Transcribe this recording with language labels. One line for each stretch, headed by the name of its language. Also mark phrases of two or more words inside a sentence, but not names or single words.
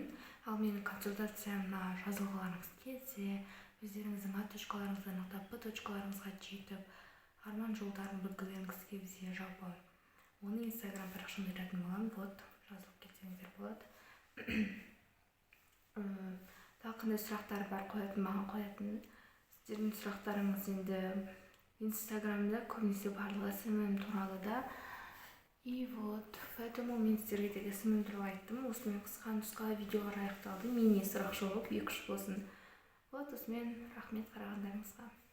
Kazakh: Ал менің консультациямна жазылғыларыңыз келсе, өздеріңіздің А точкаларыңызды анықтап Б точкаларыңызға жетіп, арман жолдарын білгілеріңіз келсе, жалпы оны инстаграм парақшамда беретін боламын. Вот, жазылып кетсеңіздер болады. Тағы қандай сұрақтар бар маған қоятын? Сіздердің сұрақтарыңыз енді инстаграмда көбінесе барлығы СММ туралы да.
Russian: И вот, поэтому
Kazakh: мен сіздерге тек СММ туралы айттым. Осымен қысқа нұсқа видеолар аяқталды. Мини сұрақ жауап 2-3 болсын. Вот, осымен рахмет қарағандарыңызға.